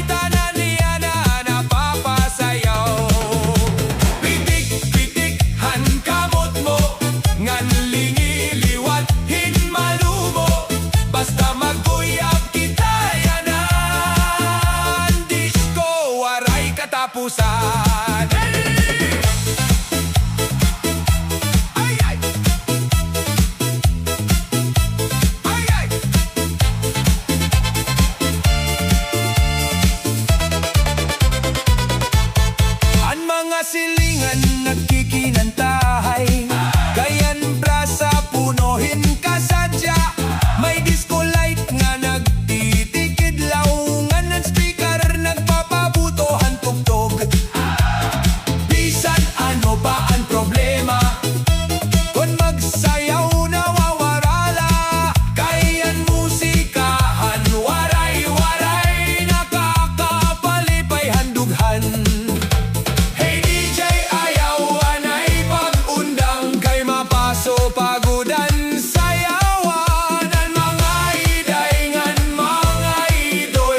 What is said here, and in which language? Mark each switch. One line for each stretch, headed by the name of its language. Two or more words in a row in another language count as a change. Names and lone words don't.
Waray: Tanan niya na napapasayaw. Pitik-pitik, han kamot mo. Ngan lingiliwat, hinmalumo. Basta mag-uyab kita yanan. Disco, waray katapusan. Ay, ay. Ay, ay. Ang mga silingan nagkikinantahay. Kayan brasa punuhin ka sadya. May disco light nga nagtitikid laungan. Ang speaker nagpapabutohan tugtog. Bisan ano ba ang problema? Kung magsayaw nawawarala. Kayan musikahan, waray-waray. Nakakapalipay handughan.
English: Hey DJ,
Waray: ayawan ay pag-undang. Kay mapaso pagudan sayawan. Ang mga idayngan, mga idoy.